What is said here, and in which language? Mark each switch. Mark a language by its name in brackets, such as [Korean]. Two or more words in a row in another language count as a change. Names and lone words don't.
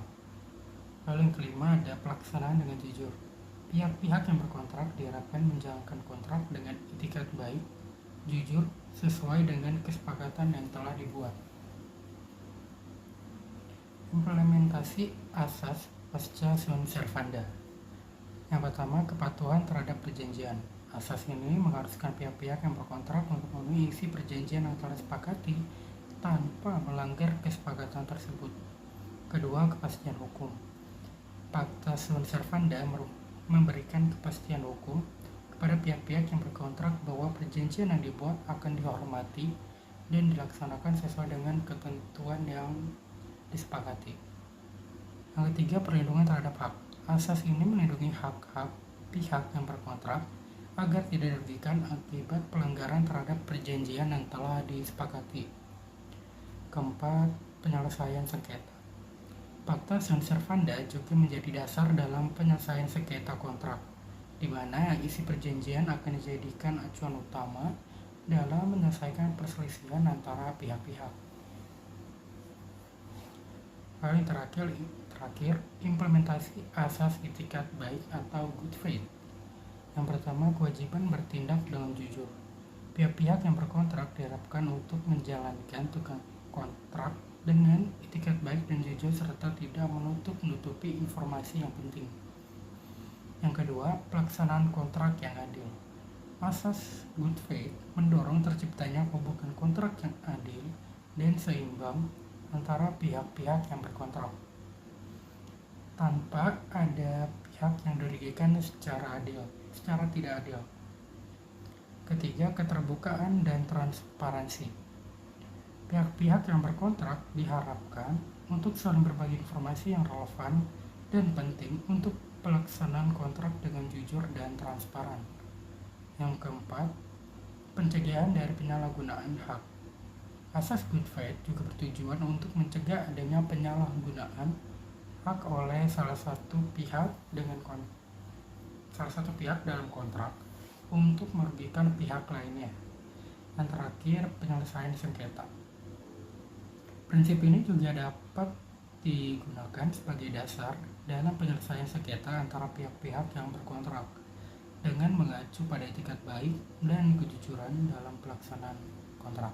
[Indonesian] Lalu yang kelima, ada pelaksanaan dengan jujur. Pihak-pihak yang berkontrak diharapkan menjalankan kontrak dengan itikat baik, jujur, sesuai dengan kesepakatan yang telah dibuat. Implementasi asas [Latin] pasca sunt servanda. [Indonesian] Yang pertama, kepatuhan terhadap perjanjian. Asas ini mengharuskan pihak-pihak yang berkontrak untuk memenuhi isi perjanjian yang telah disepakati tanpa melanggar kesepakatan tersebut. Kedua, kepastian hukum. [Latin] Pacta sunt servanda [Indonesian] memberikan kepastian hukum kepada pihak-pihak yang berkontrak bahwa perjanjian yang dibuat akan dihormati dan dilaksanakan sesuai dengan ketentuan yang disepakati. Yang ketiga, perlindungan terhadap hak. Asas ini melindungi hak-hak pihak yang berkontrak agar tidak dirugikan akibat pelanggaran terhadap perjanjian yang telah disepakati. Keempat, penyelesaian sengketa. [Latin] Pacta sunt servanda [Indonesian] juga menjadi dasar dalam penyelesaian sengketa kontrak, di mana isi perjanjian akan dijadikan acuan utama dalam menyelesaikan perselisihan antara pihak-pihak. Lalu yang terakhir, implementasi asas itikat baik atau [English] good faith. [Indonesian] Yang pertama, kewajiban bertindak dengan jujur. Pihak-pihak yang berkontrak diharapkan untuk menjalankan tugas kontrak dengan itikat baik dan jujur serta tidak menutup-nutupi informasi yang penting. Yang kedua, pelaksanaan kontrak yang adil. Asas [English] good faith [Indonesian] mendorong terciptanya hubungan kontrak yang adil dan seimbang antara pihak-pihak yang berkontrak, tanpa ada pihak yang dirugikan secara tidak adil. Ketiga, keterbukaan dan transparansi. Pihak-pihak yang berkontrak diharapkan untuk saling berbagi informasi yang relevan dan penting untuk pelaksanaan kontrak dengan jujur dan transparan. Yang keempat, pencegahan dari penyalahgunaan hak. Asas [English] good faith [Indonesian] juga bertujuan untuk mencegah adanya penyalahgunaan hak oleh salah satu pihak dalam kontrak untuk merugikan pihak lainnya. Yang terakhir, penyelesaian sengketa. Prinsip ini juga dapat digunakan sebagai dasar dalam penyelesaian sengketa antara pihak-pihak yang berkontrak dengan mengacu pada etikat baik dan kejujuran dalam pelaksanaan kontrak.